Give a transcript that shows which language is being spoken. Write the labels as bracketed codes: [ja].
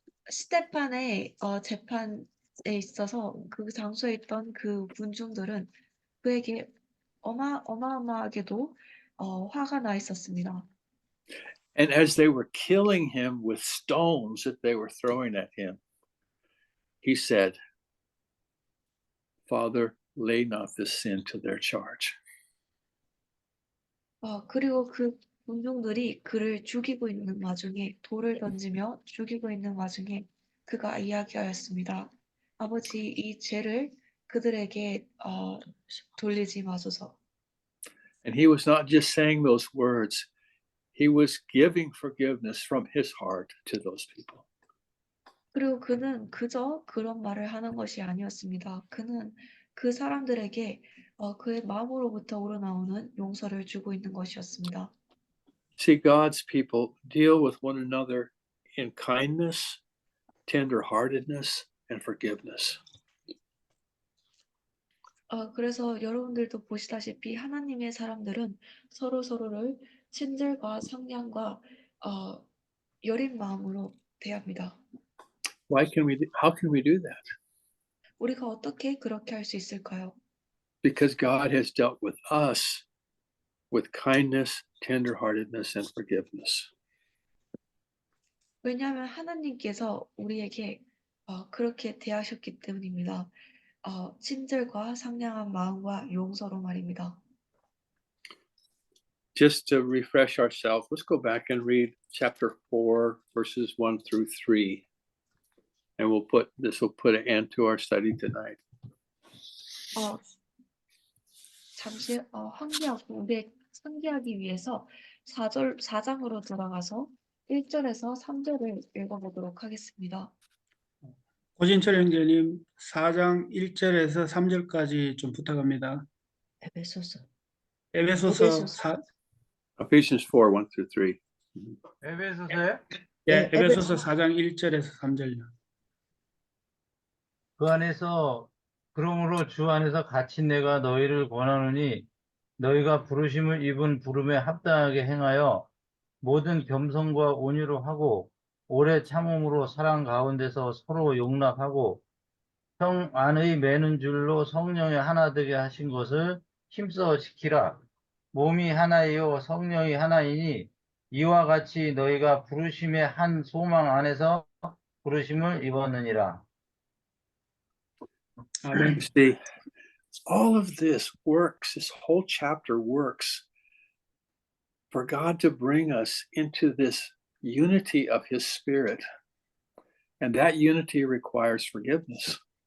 [ko] 스테판의 재판에 있어서 그 장소에 있던 그 군중들은 그에게 어마어마하게도 화가 나 있었습니다. [en] And as they were killing him with stones that they were throwing at him, he said, Father, lay not this sin to their charge. [ko] 그리고 그 군중들이 그를 죽이고 있는 와중에 돌을 던지며 죽이고 있는 와중에 그가 이야기하였습니다. 아버지, 이 죄를 그들에게 돌리지 마소서. [en] And he was not just saying those words, he was giving forgiveness from his heart to those people. [ko] 그리고 그는 그저 그런 말을 하는 것이 아니었습니다. 그는 그 사람들에게 그의 마음으로부터 우러나오는 용서를 주고 있는 것이었습니다. [en] See, God's people deal with one another in kindness, tenderheartedness, and forgiveness. [ko] 그래서 여러분들도 보시다시피 하나님의 사람들은 서로를 친절과 상냥과 여린 마음으로 대합니다. [en] How can we do that? [ko] 우리가 어떻게 그렇게 할 수 있을까요? [en] Because God has dealt with us with kindness, tenderheartedness, and forgiveness. [ko] 왜냐하면 하나님께서 우리에게 그렇게 대하셨기 때문입니다. 친절과 상냥한 마음과 용서로 말입니다. [en] just to refresh ourselves, let's go back and read chapter 4, verses 1 through 3. And this will put an end to our study tonight. [ko] 잠시 우리 상기하기 위해서 4장으로 들어가서 1절에서 3절을 읽어보도록 하겠습니다. 고진철 형제님 4장 1절에서 3절까지 좀 부탁합니다. 에베소서. 에베소서 [en] Ephesians 4, 1 through 3. [ko] 에베소서에 예, 에베소서 4장 1절에서 3절요. 그 안에서 그러므로 주 안에서 갇힌 내가 너희를 권하노니 너희가 부르심을 입은 부름에 합당하게 행하여 모든 겸손과 온유로 하고 오래 참음으로 사랑 가운데서 서로 용납하고 형 안의 매는 줄로 성령의 하나 되게 하신 것을 힘써 지키라. 몸이 하나이요 성령이 하나이니 이와 같이 너희가 부르심의 한 소망 안에서 부르심을 입었느니라. 아멘. [en] You see, all of this works, this whole chapter works for God to bring us into this unity of His Spirit. And that unity requires forgiveness.